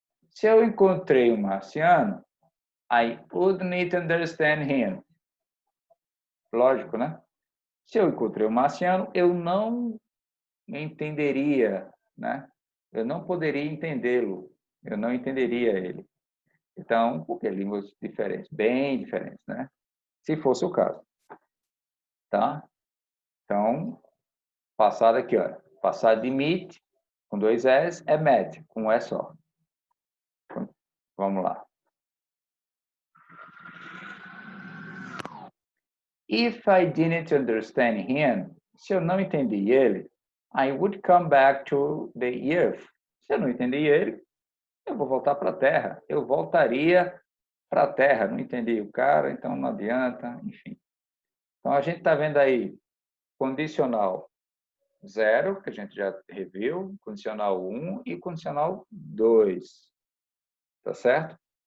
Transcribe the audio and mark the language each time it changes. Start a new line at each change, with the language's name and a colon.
Portuguese: Se eu encontrei um marciano,
English: I wouldn't understand him.
Portuguese: Lógico, né? Se eu encontrei um marciano, eu não entenderia, né? Eu não poderia entendê-lo. Eu não entenderia ele. Então, porque línguas diferentes, bem diferentes, né? Se fosse o caso. Tá? Então, passado aqui, ó. Passado de meet, com 2 S, é met, com um E só. Vamos lá.
English: If I didn't understand him,
Portuguese: Se eu não entendi ele,
English: I would come back to the earth.
Portuguese: Se eu não entendi ele, eu vou voltar para a Terra. Eu voltaria para a Terra. Não entendi o cara, então não adianta, enfim. Então, a gente está vendo aí condicional 0, que a gente já reviu, condicional 1 e condicional 2. Tá certo?